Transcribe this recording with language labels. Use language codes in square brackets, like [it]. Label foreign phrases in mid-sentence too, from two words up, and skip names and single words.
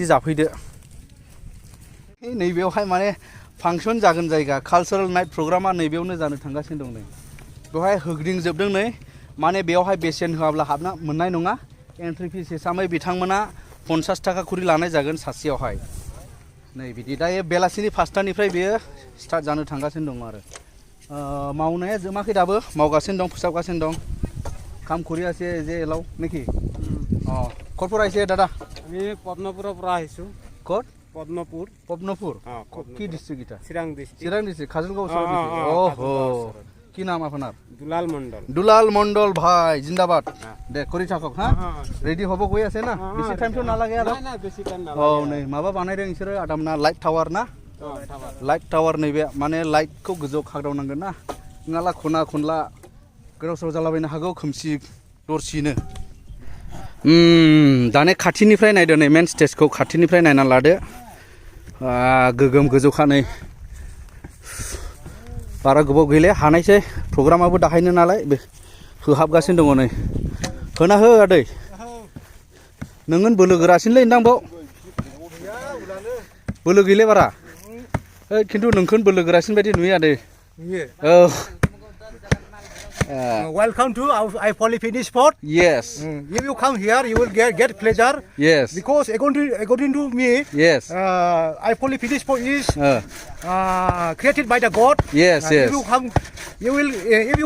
[brx] जाफैदो नैबेयावहाय माने फांसन जागोन जायगा [en] cultural night program [brx] नैबेयावनो जानो थांगासिनो दं नै बेवहाय होग्दिंजोबदों नै माने बेवहाय बेसेन होआब्ला हाबना मोननाय नङा [en] entry fees [brx] हिसाबै बिथांमोना 50 थाखा खरि लानाय जागोन सासेयावहाय नै बिदि दायो बेलासिनि 5टानिफ्राय बेयो स्टार्ट जानो थांगासिनो दं आरो मावनाया जोमाखै दाबो मावगासिनो दं फोसाबगासिनो दं काम [as] কৰি আছে যে এলাও নেকি ক'ৰ পৰা আহিছে দাদা আমি পদ্মপুৰৰ পৰা আহিছো ক'ত পদ্মপুৰ কি ডিস্ট্ৰিক্ট এটা চিৰাং ডিস্ট্ৰিক্ট খাজুলগাঁও ওচৰত ওহো কি নাম আপোনাৰ দুলাল মণ্ডল ভাই জিন্দাবাদ দে কৰি থাকক হা ৰেডি হ'ব গৈ আছে না বেছি টাইমটো নালাগে আৰু [brx] नै माबा बानायदों बिसोरो आदामना [en] light tower [brx] ना [en] light tower [brx] नैबे माने लाइटखौ गोजौ खागदावनांगोन ना नङाला खना खनला गोदाव सोराव जालाबायनो हागौ खोमसि दरसिनो दाने खाथिनिफ्राय नायदो नै मेन स्टेजखौ खाथिनिफ्राय नायना लादो गोगोम गोजौखा नै बारा गोबाव गैले हानायसै प्रग्रामाबो दाहायनो नालाय होहाबगासिनो दङ नै होना हो आदै नोङो बोलो गोरासिनलै नोंदां बाव बोलो गैले बारा खिन्थु नोंखौ बोलो गोरासिन बायदि नुयो आदै औ [en] welcome to Aiepoali Picnic Spot. Yes. If you come here, you will get pleasure. Yes. Because according to me, yes. Aiepoali Picnic Spot is created by the God. Yes, yes. If you come here,